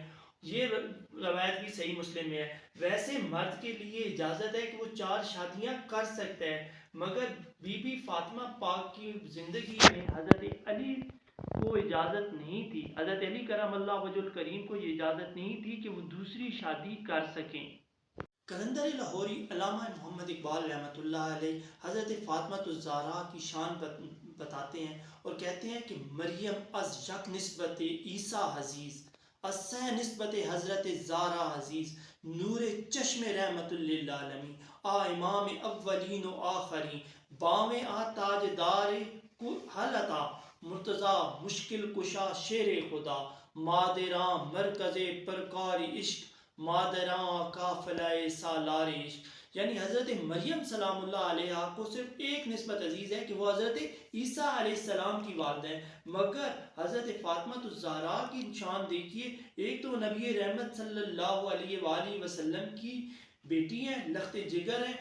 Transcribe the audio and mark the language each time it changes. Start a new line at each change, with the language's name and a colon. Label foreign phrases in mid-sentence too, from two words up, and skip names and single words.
Urdu: یہ روایت بھی صحیح مسلم میں ہے۔ ویسے مرد کے لیے اجازت ہے کہ وہ 4 شادیاں کر سکتا ہے، مگر بی بی فاطمہ پاک کی زندگی میں حضرت علی کو اجازت نہیں تھی، حضرت علی کرم اللہ وجہ الکریم کو یہ اجازت نہیں تھی کہ وہ دوسری شادی کر سکیں۔ کلندر لاہوری علامہ محمد اقبال رحمۃ اللہ علیہ حضرت فاطمہ الزہرا کی شان بتاتے ہیں اور کہتے ہیں کہ
Persian: مریم از یک نسبت عیسیٰ عزیز، از سہ نسبت حضرت زہرا عزیز، نور چشم رحمت للعالمین، آ امام اولین و آخرین، باویں آ تاج دار حلتا، مرتضی مشکل کشا شیر خدا، مادراں مرکز پرکار عشق، مادراں قافلہ سالار عشق.
Urdu: یعنی حضرت مریم سلام اللہ علیہ کو صرف ایک نسبت عزیز ہے کہ وہ حضرت عیسیٰ علیہ السلام کی والدہ ہیں، مگر حضرت فاطمہ الزہرا کی شان دیکھیے. ایک تو نبی رحمت صلی اللہ علیہ وآلہ وسلم کی بیٹی ہیں، لخت جگر ہیں.